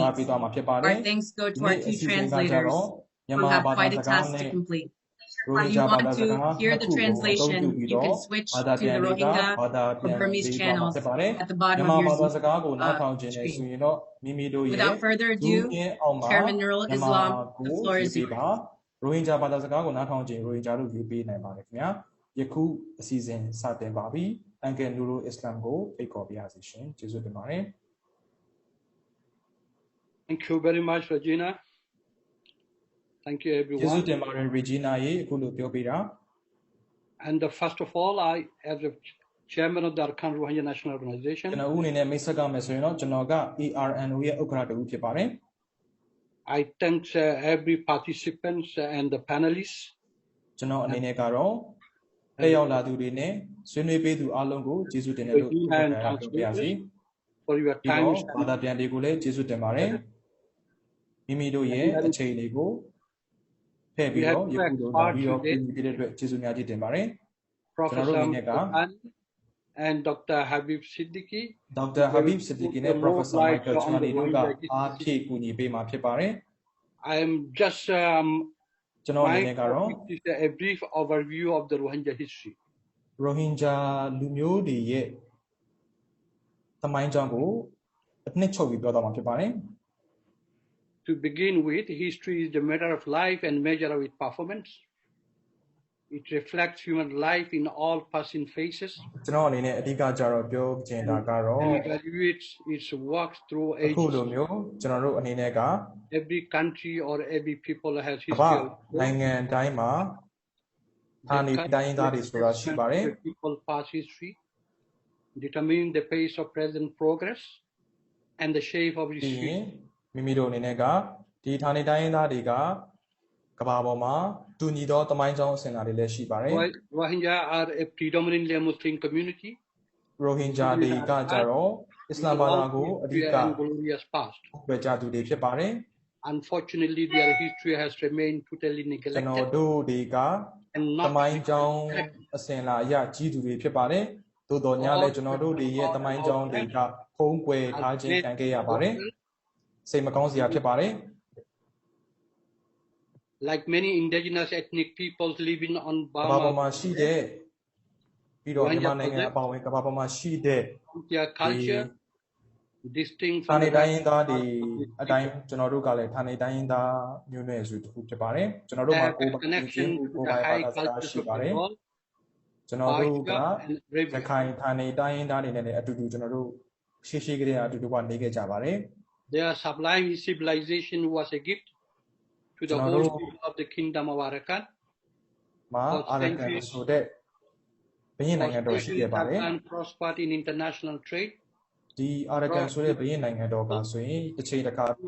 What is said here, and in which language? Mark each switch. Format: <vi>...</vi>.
<en>Our thanks go to our two translators who have quite a task to complete. If you want to hear the translation, you can switch to the Rohingya or Burmese channels at the bottom of your screen. Without further ado, Chairman Nurul Islam, the floor is yours.</en> <my>Rohingya ဘာသာစကားကိုနားထောင်ခြင်း Rohingya တို့ယူပေးနိုင်ပါတယ်ခင်ဗျာယခုအစီအစဉ်စတင်ပါပြီအန်ကယ် Nurul Islam ကိုဖိတ်ခေါ်ပါရစေရှင်ကျေးဇူးတင်ပါတယ်</my> <en>Thank you very much Regina Thank you everyone</en> <my>ကျေးဇူးတင်ပါတယ် Regina ရေအခုလိုပြောပြတာ</my> <en>And first of all I as the chairman of the Arakan Rohingya National Organization</en> <my>ကျွန်တော်ဦးအနေနဲ့မိတ်ဆက်ကမယ်ဆိုရင်တော့ကျွန်တော်က ARNO ရဲ့ဥက္ကဋ္ဌတူဖြစ်ပါတယ်</my> <en>I thank every participants and the panelists</en> <my>ကျွန်တော်အနေနဲ့ကတော့တက်ရောက်လာသူတွေနဲ့ဆွေးနွေးပေးသူအားလုံးကိုကျေးဇူးတင်တယ်လို့ပြောပါရစေ</my> <en>for your time</en> <my>ဘာသာပြန်တွေကိုလည်းကျေးဇူးတင်ပါတယ်မိမိတို့ရဲ့အချိန်တွေကိုထည့်ပြီးတော့ယခုလိုလာပြီးတော့ပြည်သူတွေအတွက်ကျေးဇူးများကြီးတင်ပါတယ်</my> <en>Professor and Dr. Habib Siddiqui Dr.</en> <my>Habib Siddiqui နဲ့ Professor Michael Chani တို့ကအားဖြည့်ကူညီပေးမှာဖြစ်ပါတယ်</my> <en>I am just</en> <my>ကျွန်တော်အနေနဲ့ကတော့</my> <en>a brief overview of the Rohingya history</en> <my>Rohingya လူမျိုးတွေရဲ့သမိုင်းကြောင်းကိုအနှစ်ချုပ်ပြီးပြောသွားမှာဖြစ်ပါတယ်</my> <en>To begin with, history is the matter of life and measure of its performance. It reflects human life in all passing phases.</en> <my>ကျွန်တော်အနေနဲ့အဓိကကြတော့ပြောချင်တာကတော့</my> <en>and evaluates its works through ages.</en> <my>အခုလိုမျိုးကျွန်တော်တို့အနေနဲ့က</my> <en>Every country or every people has history.</en> <my>နိုင်ငံတိုင်းမှာဌာနေတိုင်းသားတွေဆိုတာရှိပါတယ်</my> <en>People past history determining the pace of present progress and the shape of history.</en> <my>မိမိတို့အနေနဲ့ကဒီဌာနေတိုင်းသားတွေကကမ္ဘာပေါ်မှာတူညီသောသမိုင်းကြောင်းအစဉ်အလာတွေလည်းရှိပါတယ်</my> <en>Rohingya are a predominantly a Muslim community.</en> <my>Rohingya တွေကကြတော့အစ္စလာမ်ဘာသာကိုအဓိကပဲကြသူတွေဖြစ်ပါတယ်</my> <en>Unfortunately their history has remained totally neglected.</en> <my>ကျွန်တော်တို့တွေကသမိုင်းကြောင်းအစဉ်အလာအရကြီးသူတွေဖြစ်ပါတယ်သို့တော်ညာလည်းကျွန်တော်တို့တွေရဲ့သမိုင်းကြောင်းတွေကဖုံးကွယ်ထားခြင်းခံခဲ့ရပါတယ်စိတ်မကောင်းစရာဖြစ်ပါတယ်</my> <en>Like many indigenous ethnic peoples living on Burma</en> <my>ကမ္ဘာပေါ်မှာရှိတဲ့ပြီးတော့မြန်မာနိုင်ငံအပါအဝင်ကမ္ဘာပေါ်မှာရှိတဲ့</my> <en>their culture distinct</en> <my>ဌာနေတိုင်းသားတွေအတိုင်းကျွန်တော်တို့ကလည်းဌာနေတိုင်းသားမျိုးနွယ်စုတစ်ခုဖြစ်ပါတယ်ကျွန်တော်တို့မှာကိုယ်ပိုင်ဘာသာစကားရှိပါတယ်ကျွန်တော်တို့ကရခိုင်ဌာနေတိုင်းသားတွေနဲ့လည်းအတူတူကျွန်တော်တို့ရှေ့ကလေးအတူတူကနေခဲ့ကြပါတယ်</my> <en>Their sublime civilization was a gift to the whole people of the kingdom of Arakan.</en> <my>မှာ Arakan ဆိုတဲ့ဘုရင်နိုင်ငံတော်ရှိခဲ့ပါတယ်</my> <en>and prospered in international trade.</en> <my>ဒီ Arakan ဆိုတဲ့ဘုရင်နိုင်ငံတော်ကဆိုရင်တစ်ချိန်တစ်ခါ</my>